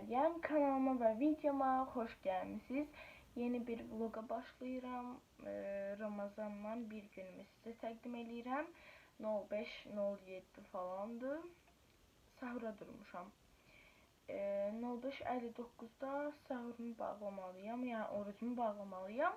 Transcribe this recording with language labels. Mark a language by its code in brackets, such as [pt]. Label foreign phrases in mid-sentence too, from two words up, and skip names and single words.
[tr] Salam, kanalıma ve videoma hoş gelmişsiniz. [az] Yeni bir vloga başlayıram. Ramazandan bir günümü size təqdim edirəm. 05-07 falandı. Sahura durmuşam. 05:59'da sahurumu bağlamalıyam, yəni orucumu bağlamalıyam.